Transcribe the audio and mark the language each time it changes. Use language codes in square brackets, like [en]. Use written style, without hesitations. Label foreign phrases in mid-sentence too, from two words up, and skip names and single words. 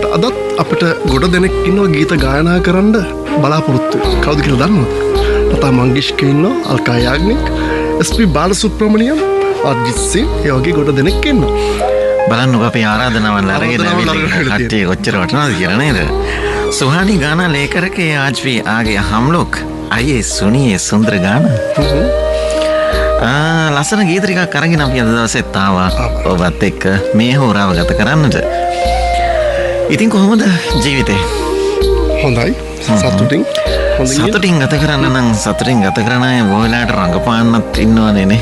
[si] අදත් අපිට ගොඩ දෙනෙක් ඉන්නවා ගීත ගායනා කරන්න බලාපොරොත්තු. කවුද කියලා දන්නවද? ලතා මංගেশකර් ඉන්නවා, අල්කා යාග්නික්, SP බාලසුබ්‍රමණියම්, අර්ජිත් සිං, ඒ වගේ ගොඩ දෙනෙක් ඉන්නවා. බලන්නකො අපේ ආරාධනාවන් අරගෙන කට්ටිය කොච්චර වටනවද කියලා නේද? [hi] सुहानी गाना लेकर के आज भी आ गए हम लोग. आइए सुनिए सुंदर गाना. [si] ලස්සන ගීත ටිකක් අරගෙන අපි අද දවසෙත් ආවා ඔබත් එක්ක මේ හෝරාව ගත කරන්නට. ඉතින් කොහොමද ජීවිතේ? හොඳයි. සතුටින් ගත කරන්න නම් සතුටින් ගත කරන අය බොහෝලාට රංගපාන්නත් ඉන්නවනේ නේ.